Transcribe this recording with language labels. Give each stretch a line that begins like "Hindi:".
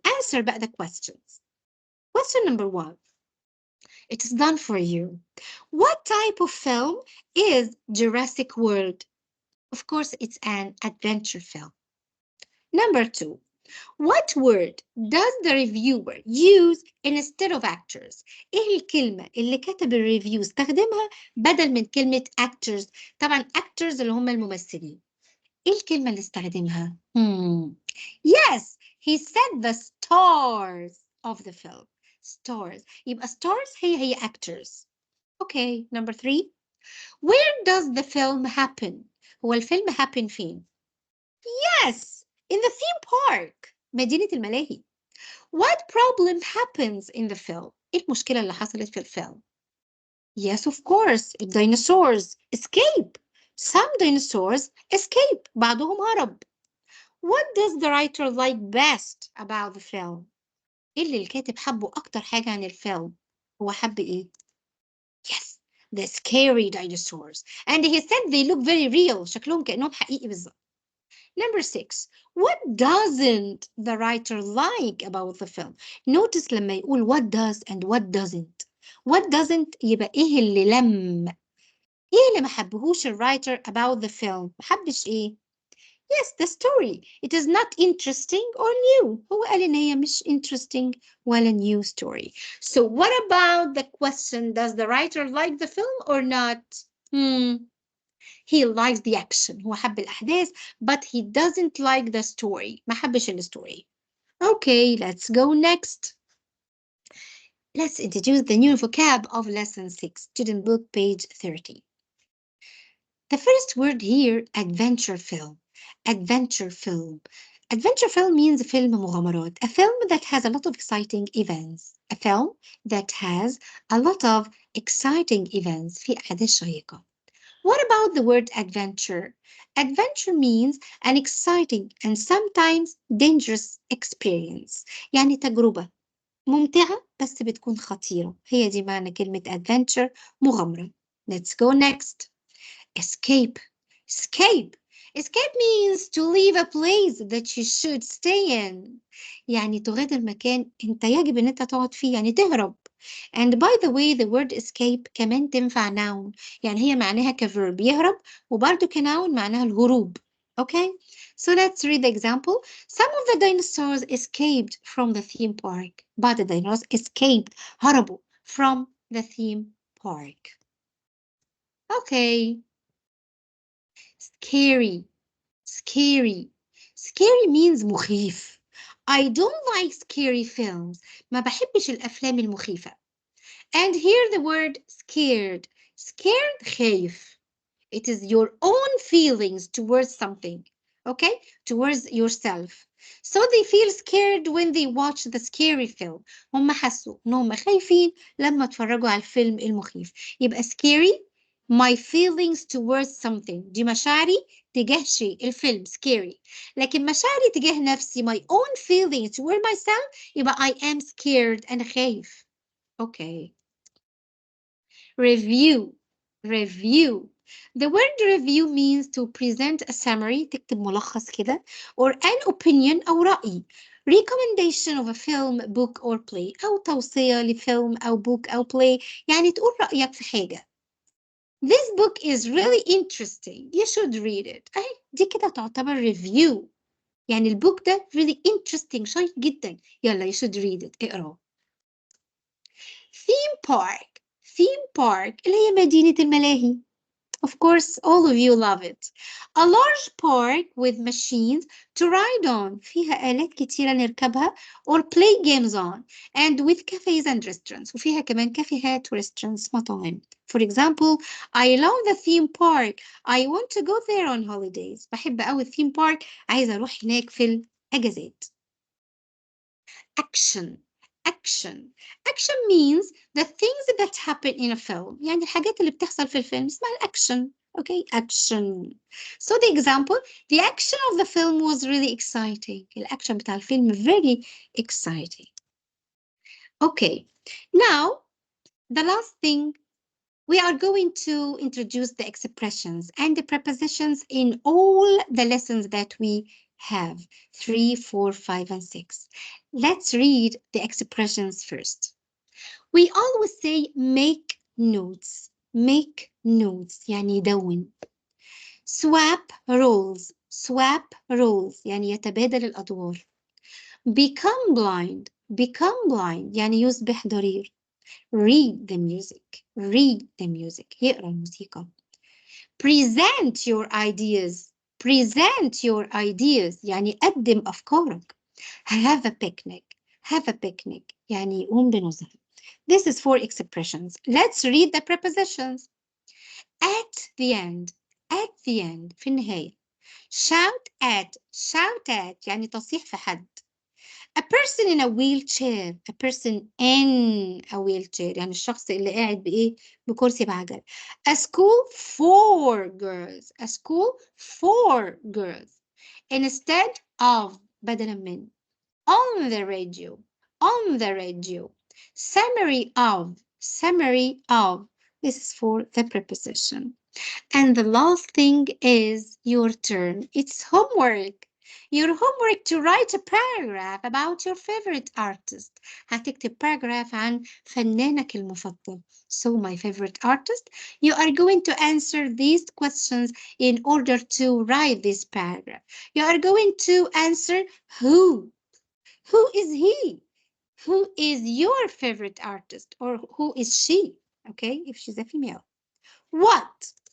English: Answer بقى the questions. Question number 1. It is done for you. What type of film is Jurassic World? Of course, it's an adventure film. Number 2. What word does the reviewer use instead of actors?
Arabic: إيه الكلمة اللي كتب الريفيو استخدمها بدل من كلمة actors؟ طبعا actors اللي هم الممثلين. إيه الكلمة اللي استخدمها؟
English: Yes, he said the stars of the film. Stars. يبقى stars هي actors. Okay, number 3. Where does the film happen?
Arabic: هو الفيلم
English: happen فين؟ Yes, in the theme park.
Arabic: مدينة الملاهي.
English: What problem happens in the film?
Arabic: إيه المشكلة اللي حصلت في الفيلم؟
English: Yes, of course. Dinosaurs escape. Some dinosaurs escape.
Arabic: بعضهم هرب.
English: What does the writer like best about the film?
Arabic: إيه اللي الكاتب حبه أكتر حاجة عن الفيلم؟ هو حب إيه؟
English: Yes, the scary dinosaurs. And he said they look very real.
Arabic: شكلهم كأنهم حقيقي بالظبط.
English: Number 6. What doesn't the writer like about the film? Notice
Arabic: لما يقول
English: what does and what doesn't. What doesn't
Arabic: يبقى إيه اللي ما حبهوش الرايتر
English: about the film؟
Arabic: ما حبش إيه؟
English: Yes, the story. It is not interesting or new.
Arabic: هو قال إن هي مش interesting ولا
English: new story. So what about the question, does the writer like the film or not? He likes the action.
Arabic: هو حب الأحداث
English: but he doesn't like the story.
Arabic: ما حبش الستوري.
English: Okay, let's go next. Let's introduce the new vocab of lesson 6, student book page 30. The first word here, adventure film. Adventure film. Adventure film means film مغامرات. A film that has a lot of exciting events. A film that has a lot of exciting events.
Arabic: في أحداث شيقة.
English: What about the word adventure? Adventure means an exciting and sometimes dangerous experience.
Arabic: يعني تجربة ممتعة بس بتكون خطيرة. هي دي معنى كلمة adventure، مغامرة.
English: Let's go next. Escape. Escape. Escape means to leave a place that you should stay in.
Arabic: يعني تغادر مكان انت يجب ان انت تقعد فيه، يعني تهرب.
English: And by the way, the word escape
Arabic: كمان تنفع
English: noun.
Arabic: يعني هي معناها كverb يهرب، وبرضه كnoun معناها الهروب.
English: Okay? So let's read the example. Some of the dinosaurs escaped from the theme park. بعض the dinosaurs escaped هربوا from the theme park. Okay. Scary. Scary. Scary means مخيف. I don't like scary films.
Arabic: ما بحبش الأفلام المخيفة.
English: And here the word scared. Scared خايف. It is your own feelings towards something. Okay? Towards yourself. So they feel scared when they watch the scary film.
Arabic: هم حسوا إنهم خايفين لما اتفرجوا على الفيلم المخيف.
English: يبقى scary my feelings towards something.
Arabic: دي مشاعري تجاه شيء، الفيلم scary. لكن مشاعري تجاه نفسي
English: my own feelings toward myself يبقى I am scared.
Arabic: أنا خايف.
English: Okay. Review. Review. The word review means to present a summary،
Arabic: تكتب ملخص كده،
English: or an opinion
Arabic: أو رأي.
English: Recommendation of a film, book or play.
Arabic: أو توصية لفيلم أو book أو play، يعني تقول رأيك في حاجة.
English: This book is really interesting. You should read it.
Arabic: أهي دي كده تعتبر review. يعني البوك ده
English: really interesting،
Arabic: شيق جدا.
English: يلا you should read it.
Arabic: اقراه.
English: Theme park. Theme park
Arabic: اللي هي مدينة الملاهي.
English: Of course, all of you love it. A large park with machines to ride on.
Arabic: فيها آلات كتيرة نركبها
English: or play games on. And with cafes and restaurants.
Arabic: وفيها كمان كافيهات و restaurants مطاعم.
English: For example, I love the theme park. I want to go there on holidays.
Arabic: بحب أوي الثيم بارك. عايزة أروح هناك في الأجازات. Action.
English: action. Action means the things that happen in a film.
Arabic: يعني الحاجات اللي بتحصل في الفيلم اسمها action.
English: Okay, action. So the example, the action of the film was really exciting.
Arabic: الأكشن بتاع الفيلم
English: very exciting. Okay, now the last thing, we are going to introduce the expressions and the prepositions in all the lessons that we have, 3, 4, 5, and 6. Let's read the expressions first. We always say make notes. Make notes
Arabic: يعني دون.
English: Swap roles. Swap roles
Arabic: يعني يتبادل الأدوار.
English: Become blind. Become blind
Arabic: يعني يصبح ضرير.
English: Read the music. Read the music.
Arabic: يقرأ الموسيقى.
English: Present your ideas. Present your ideas
Arabic: يعني قدم أفكارك.
English: Have a picnic. Have a picnic
Arabic: يعني قوم بنزهة.
English: This is 4 expressions. Let's read the prepositions. At the end. At the end.
Arabic: في النهاية.
English: Shout at. Shout at
Arabic: يعني تصيح في حد.
English: A person in a wheelchair. A person in a wheelchair
Arabic: يعني الشخص اللي قاعد بإيه؟ بكرسي بعجل.
English: A school for girls. A school for girls. Instead of
Arabic: بدلا من.
English: On the radio. On the radio. Summary of. Summary of. This is for the preposition. And the last thing is your turn. It's homework. Your homework to write a paragraph about your favorite artist.
Arabic: هتكتب paragraph عن فنانك المفضل.
English: So my favorite artist. You are going to answer these questions in order to write this paragraph. You are going to answer who. Who is he? Who is your favorite artist? Or who is she? Okay, if she's a female. What?